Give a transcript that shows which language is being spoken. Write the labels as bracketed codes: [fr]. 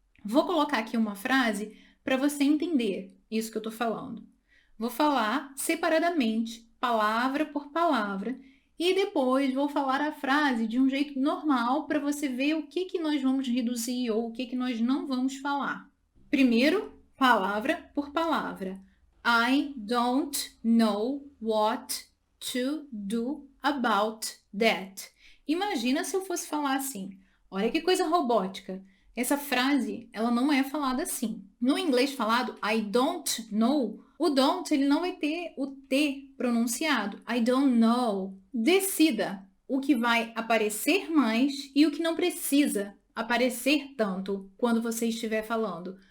[pt] Vou colocar aqui uma frase para você entender isso que eu estou falando. Vou falar separadamente, palavra por palavra, e depois vou falar a frase de um jeito normal para você ver o que nós vamos reduzir ou o que nós não vamos falar. Primeiro, palavra por palavra. [en] I don't know what to do about that. [pt] Imagina se eu fosse falar assim. Olha que coisa robótica. Essa frase, ela não é falada assim. No inglês falado, [en] I don't know, [pt] o don't ele não vai ter o T pronunciado. [en] I don't know. [pt] Decida o que vai aparecer mais e o que não precisa aparecer tanto quando você estiver falando.